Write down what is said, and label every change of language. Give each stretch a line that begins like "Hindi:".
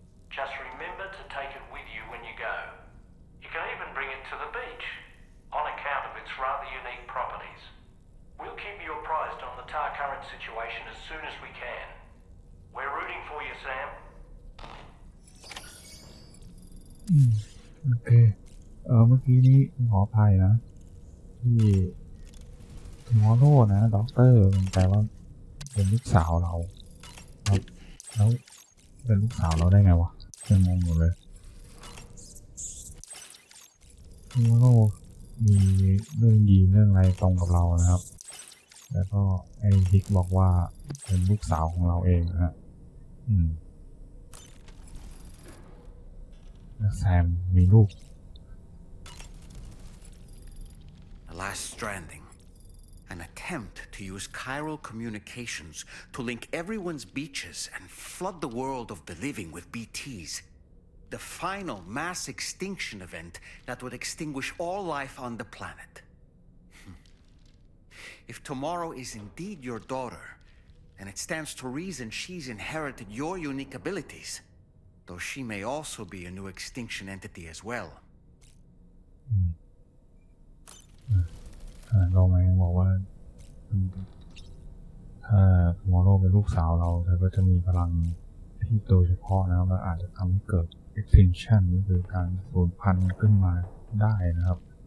English: Just remember to take it with you when you go. You can even bring it to the beach, on account of its rather unique properties. We'll keep you apprised on the tar current situation as soon as we can. We're rooting for you, Sam.
Thai: โอเคเมื่อกี้นี้ขออภัยนะที่มอโลนะด็อกเตอร์มันแปลว่าเป็นลูกสาวเราแล้วเป็นลูกสาวเราได้ไงวะยังงงอยู่เลย มอโลมีเรื่องดีเรื่องอะไรตรงกับเรานะครับแล้วก็ไอ้ฮิกบอกว่าเป็นลูกสาวของเราเองนะฮะแล้วแซมมีลูก
English: The last stranding. An attempt to use chiral communications to link everyone's beaches and flood the world of the living with BTs. The final mass extinction event that would extinguish all life on the planet. If tomorrow is indeed your daughter, then it stands to reason she's inherited your unique abilities, though she may also be a new extinction entity as well.
Thai: เราไม่บอกว่าถ้ามอโลเป็นลูกสาวเราเธอก็จะมีพลังที่โดยเฉพาะนะครับและอาจจะทำให้เกิด extinction ก็คือการสูญพันธุ์ขึ้นมาได้นะครับ